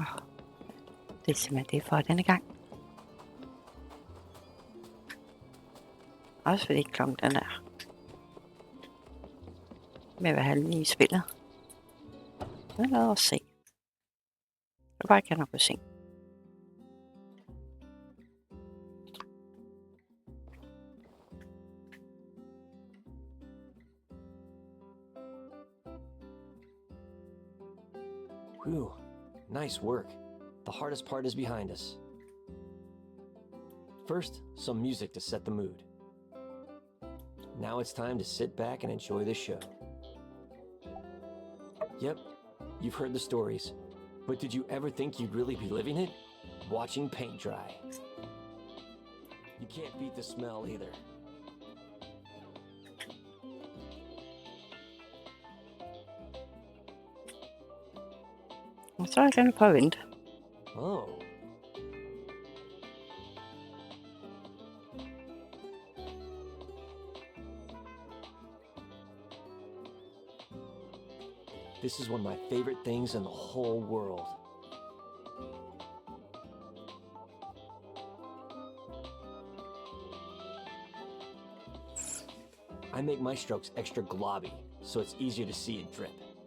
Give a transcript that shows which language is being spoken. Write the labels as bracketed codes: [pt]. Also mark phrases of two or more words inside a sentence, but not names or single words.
[da] Det er simpelthen det for denne gang. Også fordi klokken den er... med at være halv i spillet. Men lad os se. Jeg vil bare gerne op og se. [en] Whew, nice work. The hardest part is behind us. First, some music to set the mood. Now it's time to sit back and enjoy the show. Yep, you've heard the stories, but did you ever think you'd really be living it? Watching paint dry. You can't beat the smell either. [da] Og så er jeg gerne prøve at vente. [en] Oh. This is one of my favorite things in the whole world. I make my strokes extra globby, so it's easier to see it drip.